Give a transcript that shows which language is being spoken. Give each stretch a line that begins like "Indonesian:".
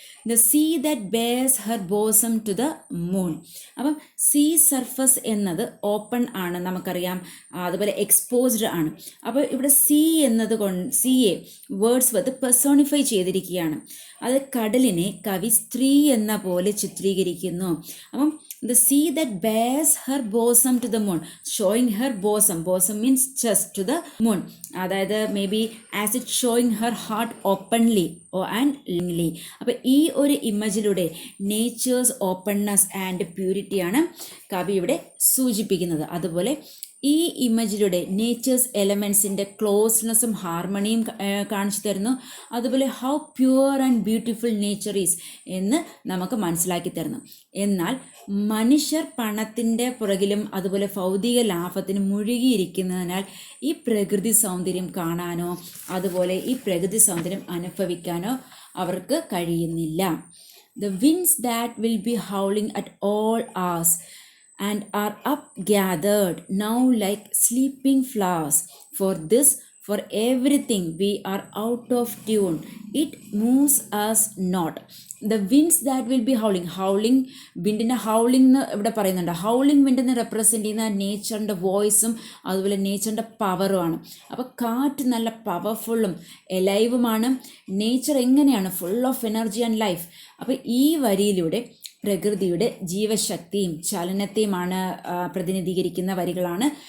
English: The sea that bears her bosom to the moon.
Malayalam: അപ്പം see surface എന്നത് open ആണ്, നമുക്കറിയാം. അതുപോലെ എക്സ്പോസ്ഡ് ആണ്. അപ്പോൾ ഇവിടെ സീ എന്നത് സീയെ വേർഡ്സ്വർത്ത് പെർസോണിഫൈ ചെയ്തിരിക്കുകയാണ്. അത് കടലിനെ കവി സ്ത്രീ എന്ന പോലെ ചിത്രീകരിക്കുന്നു. അപ്പം
English: The sea that bears her bosom to the moon, showing her bosom. Bosom means chest to the moon. അതായത് may be as it showing her heart openly and willingly.
Malayalam: അപ്പോൾ ഈ ഒരു ഇമേജിലൂടെ നേച്ചേഴ്സ് ഓപ്പൺനെസ് ആൻഡ് പ്യൂരിറ്റിയാണ് കവി ഇവിടെ സൂചിപ്പിക്കുന്നത്. അതുപോലെ ഈ ഇമേജിലൂടെ നേച്ചേഴ്സ് എലമെൻസിൻ്റെ ക്ലോസ്നെസ്സും ഹാർമണിയും കാണിച്ചു തരുന്നു.
English: അതുപോലെ how pure and beautiful nature is
Malayalam: എന്ന് നമുക്ക് മനസ്സിലാക്കി തരുന്നു. എന്നാൽ മനുഷ്യർ പണത്തിൻ്റെ പുറകിലും അതുപോലെ ഭൗതിക ലാഭത്തിനും മുഴുകിയിരിക്കുന്നതിനാൽ ഈ പ്രകൃതി സൗന്ദര്യം കാണാനോ അതുപോലെ ഈ പ്രകൃതി സൗന്ദര്യം അനുഭവിക്കാനോ അവർക്ക് കഴിയുന്നില്ല.
English: The winds that will be howling at all hours and are up gathered now like sleeping flowers. For everything we are out of tune, it moves us not. The winds that will be howling
Malayalam: വിൻഡിനെ howling എന്ന് ഇവിടെ പറയുന്നുണ്ട്. Howling വിൻഡിനെ represent ചെയ്യുന്ന നേച്ചറിൻ്റെ വോയിസും അതുപോലെ നേച്ചറിൻ്റെ പവറുമാണ്. അപ്പോൾ കാറ്റ് നല്ല പവർഫുള്ളും എലൈവുമാണ്. Nature എങ്ങനെയാണ്?
English: Full of energy and life.
Malayalam: അപ്പോൾ ഈ വരിയിലൂടെ പ്രകൃതിയുടെ ജീവശക്തിയും ചലനത്തെയുമാണ് പ്രതിനിധീകരിക്കുന്ന വരികളാണ്.